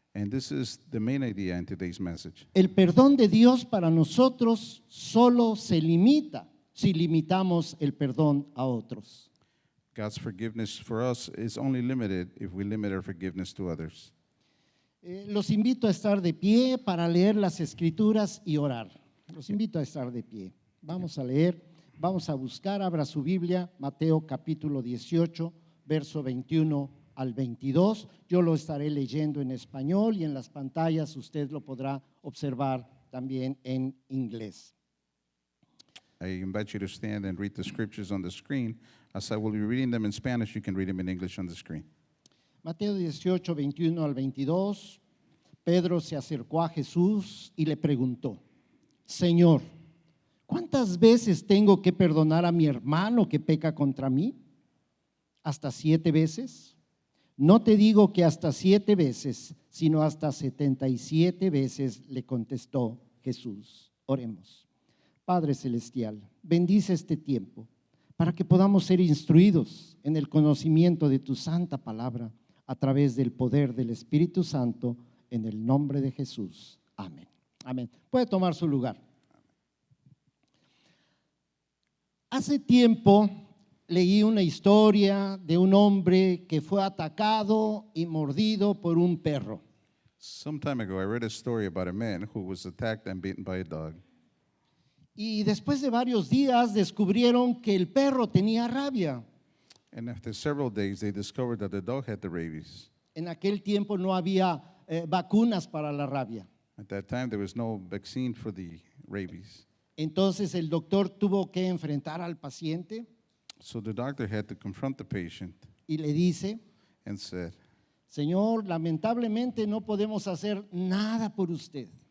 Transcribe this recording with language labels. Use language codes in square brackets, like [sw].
[en] And this is the main idea in today's message. [es] El perdón de Dios para nosotros solo se limita si limitamos el perdón a otros. [en] God's forgiveness for us is only limited if we limit our forgiveness to others. [es] Los invito a estar de pie para leer las Escrituras y orar. Los invito a estar de pie. Vamos a leer, vamos a buscar, abra su Biblia, Mateo capítulo 18, verso 21 al 22. Yo lo estaré leyendo en español y en las pantallas usted lo podrá observar también en inglés. [en] I invite you to stand and read the scriptures on the screen. As I will be reading them in Spanish, you can read them in English on the screen. [es] Mateo 18, 21 al 22, Pedro se acercó a Jesús y le preguntó, Señor, ¿cuántas veces tengo que perdonar a mi hermano que peca contra mí? ¿Hasta 7 veces? No te digo que hasta 7 veces, sino hasta 77 veces, le contestó Jesús. Oremos. Padre Celestial, bendice este tiempo para que podamos ser instruidos en el conocimiento de tu santa palabra a través del poder del Espíritu Santo, en el nombre de Jesús. Amén. Amén. Puede tomar su lugar. Hace tiempo leí una historia de un hombre que fue atacado y mordido por un perro. [en] Some time ago, I read a story about a man who was attacked and beaten by a dog. [es] Y después de varios días descubrieron que el perro tenía rabia. [en] And after several days, they discovered that the dog had the rabies. [es] En aquel tiempo no había vacunas para la rabia. [en] At that time, there was no vaccine for the rabies. [es] Entonces el doctor tuvo que enfrentar al paciente [en] So the doctor had to confront the patient [es] y le dice, [en] and said, [es] Señor, lamentablemente no podemos hacer nada por usted.